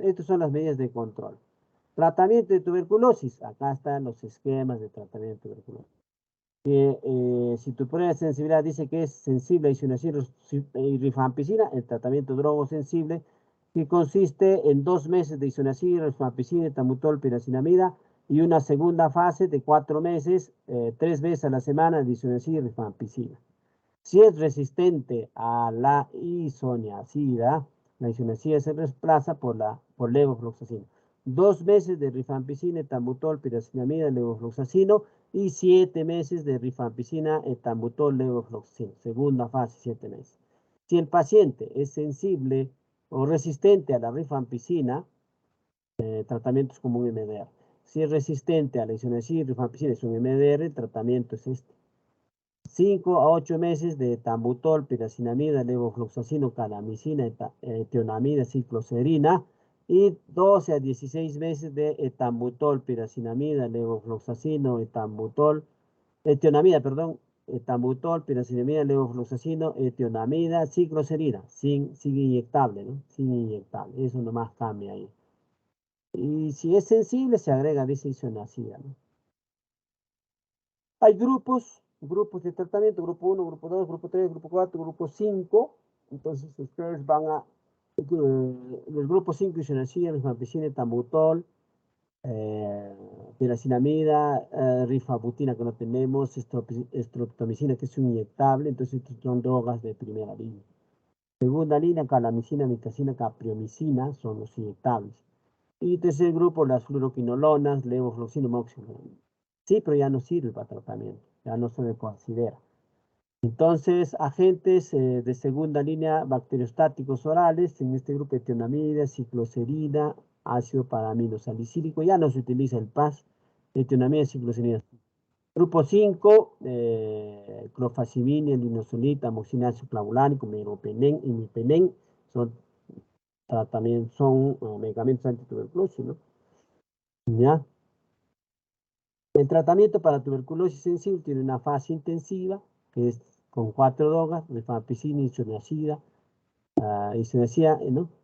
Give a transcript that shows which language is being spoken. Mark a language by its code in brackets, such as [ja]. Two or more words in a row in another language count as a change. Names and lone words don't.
[es] Estas son las medidas de control. Tratamiento de tuberculosis. Acá están los esquemas de tratamiento de tuberculosis. Si tu prueba de sensibilidad dice que es sensible a isoniazid y rifampicina, el tratamiento drogosensible, que consiste en 2 meses de isoniazid, rifampicina, etambutol, piracinamida, y una segunda fase de 4 meses, 3 veces a la semana de isoniazid y rifampicina. Si es resistente a la isoniazida, la isoniazida se reemplaza por levofloxacino. 2 meses de rifampicina, etambutol, piracinamida, levofloxacino y 7 meses de rifampicina, etambutol, levofloxacino. Segunda fase, 7 meses. Si el paciente es sensible o resistente a la rifampicina, tratamiento es como un MDR. Si es resistente a la isoniazida y rifampicina, es un MDR, el tratamiento es este. 5 a 8 meses de etambutol, piracinamida, levofloxacino, calamicina, tionamida, cicloserina, y 12 a 16 meses de etambutol, piracinamida, levofloxacino, etambutol, piracinamida, levofloxacino, tionamida, cicloserina, sin inyectable, ¿no? Sin inyectable, eso nomás cambia ahí. Y si es sensible, se agrega isoniazida, ¿no? Hay grupos de tratamiento, grupo 1, grupo 2, grupo 3, grupo 4, grupo 5. Entonces ustedes van a, el grupo 5, isoniazida, rifampicina, etambutol, piracinamida, rifabutina que no tenemos, streptomicina que es un inyectable, entonces estas son drogas de primera línea. Segunda línea, calamicina, mitacina, capriomicina, son los inyectables. Y tercer grupo, las fluoroquinolonas, levofloxacino, moxiflor. Sí, pero ya no sirve para tratamiento, ya no se le considera. Entonces, agentes de segunda línea, bacteriostáticos orales, en este grupo etionamida, cicloserina, ácido paraminosalicílico, ya no se utiliza el PAS, etionamida, cicloserina. Grupo 5, clofazimina, linosolita, amoxicilina, ácido clavulánico, meropenem, imipenem, son medicamentos antituberculosis, ¿no? ¿Ya? El tratamiento para tuberculosis sensible tiene una fase intensiva, que es con 4 drogas, rifampicina, isoniazida, ¿no?